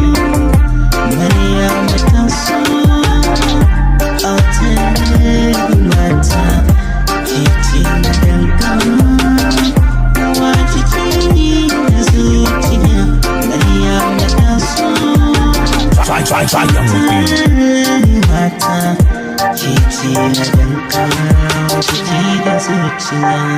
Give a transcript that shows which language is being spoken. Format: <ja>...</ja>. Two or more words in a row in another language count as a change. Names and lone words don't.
<ha>Maryam ta so, autar mata, ke ce na danka, kowa jiki da zuciya. Maryam ta so,</ha> <en>Try, try, try, I'm within.</en> <ha>mata, ke ce na danka, jiki da zuciya.</ha>